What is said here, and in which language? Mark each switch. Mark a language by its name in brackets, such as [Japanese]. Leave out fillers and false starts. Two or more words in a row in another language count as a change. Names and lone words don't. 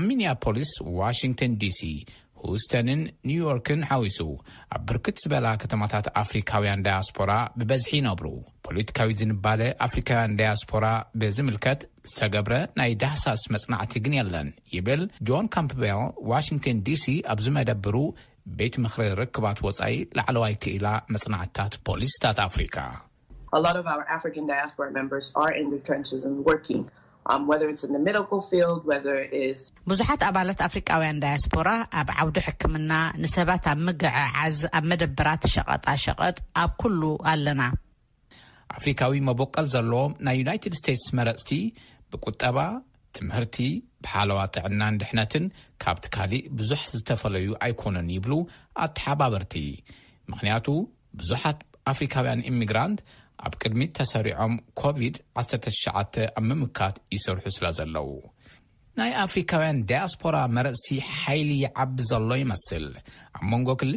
[Tigrinya] ሚኒያፖሊስ ዋሽንግተን ዲሲ ሁስተንን ኒውዮርክን ሓዊሱ ኣብ ብርክት ዝበላ ከተማታት ኣፍሪካውያን ዳያስፖራ ብበዝሒ ይነብሩ ፖለቲካዊ ዝንባለ ኣፍሪካውያን ዳያስፖራ ብዝምልከት ዝተገብረ ናይ ዳህሳስ መጽናዕቲ ግን የለን ይብል ጆን ካምፕቤል ዋሽንግተን ዲሲ ኣብ ዝመደብሩ ቤት ምኽሪ ርክባት ወጻኢ ላዕለዋይ ክኢላ መጽናዕታት ፖሊስታት ኣፍሪካ [English] A lot of our African diaspora members are in the trenches and working whether it's in the medical field, whether it is... [Tigrinya] ብዙሓት ኣባላት ኣፍሪቃውያን ዳያስፖራ ኣብ ዓውዲ ሕክምና ንሰባት ኣብ ምግዕዓዝ ኣብ መደበራት ሸቐጣሸቐጥ ኣብ ኩሉ ኣለና። ኣፍሪካዊ መቦቀል ዘለዎም ናይ ዩናይትድ ስቴትስ መረፅቲ ብቁጠባ ትምህርቲ ብሓለዋ ጥዕናን ድሕነትን ካብቲ ካሊእ ብዙሕ ዝተፈለዩ ኣይኮነን ይብሉ ኣተሓባበርቲ። ምክንያቱ ብዙሓት ኣፍሪካውያን ኢሚግራንት ኣብ ቅድሚት ተሰሪዖም ኮቪድ-19 ኣብ ምምካት ይሰርሑ ስለ ዘለው ናይ ኣፍሪካውያን ዳያስፖራ መረፅቲ ሓይሊ ይዓቢ ዘሎ ይመስል። ኣብ መንጎ